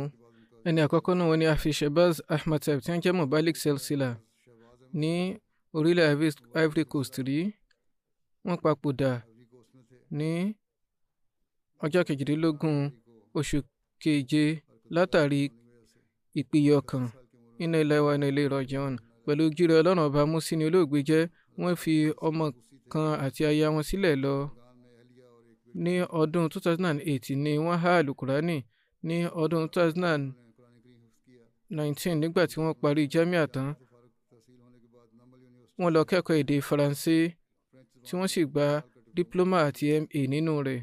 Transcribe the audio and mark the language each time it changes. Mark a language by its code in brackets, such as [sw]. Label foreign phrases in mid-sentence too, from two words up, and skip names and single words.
[yo] ẹni àkọ́kọ́ náà wọ́n ní Hafiz Shahbaz Ahmad Sahib tí wọ́n jẹ́ Mubalik Silsila ní orílẹ̀ Ivory Coast rí. wọ́n papòdà ní ọjọ́ 18 oṣù keje látàrí ìpìyẹ ọkàn. [ar] إنا لله وإنا إليه راجعون. [yo] pẹ̀lú ojúre Ọlọ́run ọba Musi ni olóògbé jẹ́. wọ́n fi ọmọ kan àti aya wọn sílẹ̀ lọ. ní ọdún 2008 ni wọ́n há alukurani. ní ọdún 2019 nígbà tí wọ́n parí jamia tán wọ́n lọ kẹ́kọ̀ọ́ èdè Faransé tí wọ́n sì gba diploma àti MA nínú rẹ̀.